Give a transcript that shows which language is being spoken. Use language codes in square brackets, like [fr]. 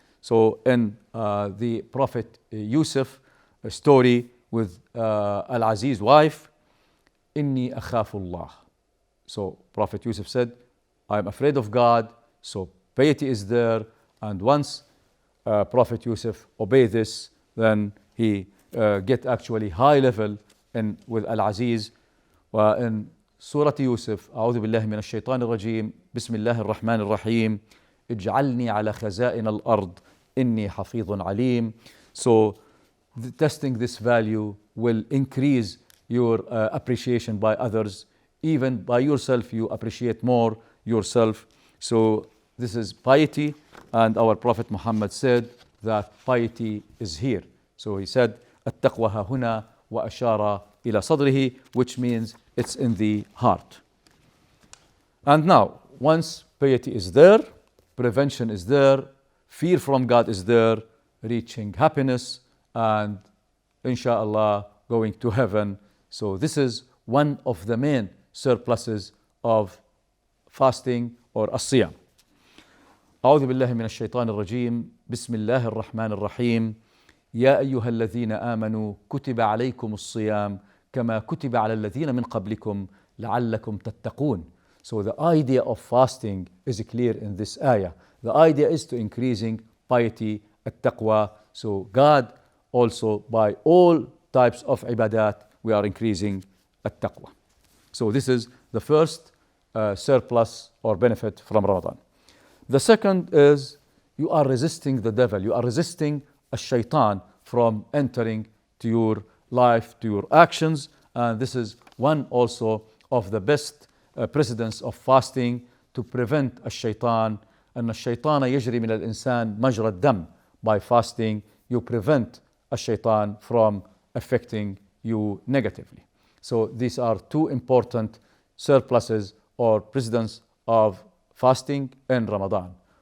[en] So in the Prophet Yusuf story with Al-Aziz's wife, [ar] Inni akhafullah. [en] So Prophet Yusuf said, I am afraid of God. So piety is there, and once Prophet Yusuf obey this, then he get actually high level in with Al-Aziz. In Surah Yusuf, [ar] أعوذ بالله من الشيطان الرجيم بسم الله الرحمن الرحيم اجعلني على خزائن الأرض إني حفيظ عليم. [en] So testing this value will increase your appreciation by others. Even by yourself, you appreciate more yourself. So this is piety, and our Prophet Muhammad said that piety is here. So he said, [ar] التقوى ها هنا وأشار إلى صدره, [en] which means it's in the heart. And now, once piety is there, prevention is there, fear from God is there, reaching happiness, and inshallah going to heaven. So this is one of the main surpluses of fasting or as-siyam. [ar] أعوذ بالله من الشيطان الرجيم بسم الله الرحمن الرحيم يا أيها الذين آمنوا كتب عليكم الصيام كما كتب على الذين من قبلكم لعلكم تتقون. [en] So the idea of fasting is clear in this ayah. The idea is to increasing piety, at-taqwa. So God also by all types of ibadat we are increasing at-taqwa. So this is the first surplus or benefit from Ramadan. The second is you are resisting the devil. You are resisting a shaitan from entering to your life, to your actions. And this is one also of the best precedents of fasting to prevent الشيطان. [ar] أن الشيطان يجري من الإنسان مجرى الدم. [en] By fasting, you prevent الشيطان from affecting you negatively. So these are two important surpluses or precedents of fasting in Ramadan.